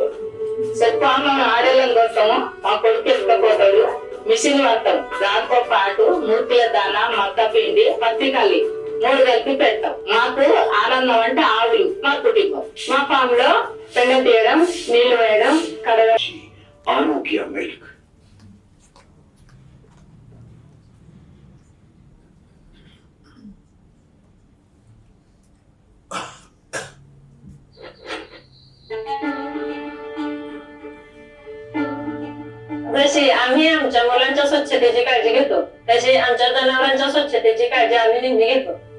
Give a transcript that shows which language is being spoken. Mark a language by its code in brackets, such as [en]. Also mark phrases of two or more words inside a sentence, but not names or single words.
[te] సత్పామను ఆడేళ్ళం కోసం మా కొడుకు ఎత్తుకపోతాడు. మిషన్ వాడతాం. దాంతో పాటు 3 కిలో దానా, మక్క పిండి, పత్తి కలి 3 కలిపి పెడతాం. మాకు ఆనందం అంటే ఆవులు మా కుటుంబం. మా ఫామ్ లో పెండ తీయడం, నీళ్లు వేయడం, కడగడం. ఆరోగ్య మిల్క్. [mr] जशी आम्ही आमच्या मुलांच्या स्वच्छतेची काळजी घेतो, तशी आमच्या जनावरांच्या स्वच्छतेची काळजी आम्ही नेहमी घेतो.